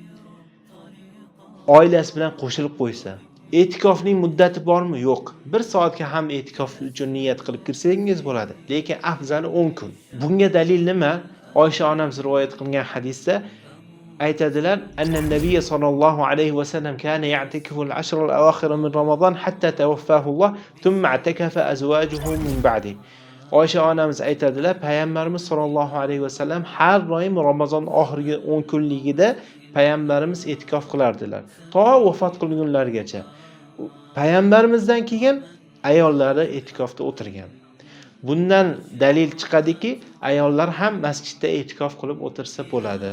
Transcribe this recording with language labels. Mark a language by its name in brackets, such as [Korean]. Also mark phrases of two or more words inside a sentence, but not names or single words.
[Uzbek] Oilasi bilan qo'shilib qo'ysa. E'tikofning muddati bormi? Yo'q. 1 soatga ham e'tikof uchun niyat qilib kirsangiz bo'ladi. Lekin afzali 10 kun. Bunga dalil nima? Oysha onamiz rivoyat qilgan hadisda aytadilar, [Arabic] أن النبي صلى الله عليه وسلم كان يعتكف العشر الأواخر من رمضان حتى توفاه الله ثم اعتكف أزواجه من بعد. [Uzbek] Oysha onamiz aytadilar, payg'ambarimiz [Arabic] صلى الله عليه وسلم [Uzbek] har doim Ramazon oxirgi 10 kunligida payg'ambarimiz e'tikof qilardilar, to vafot qilgunlarigacha. Payg'ambarimizdan keyin ayollari e'tikofda o'tirgan. Bundan dalil chiqadiki, ayollar ham masjidda e'tikof qilib o'tirsa bo'ladi.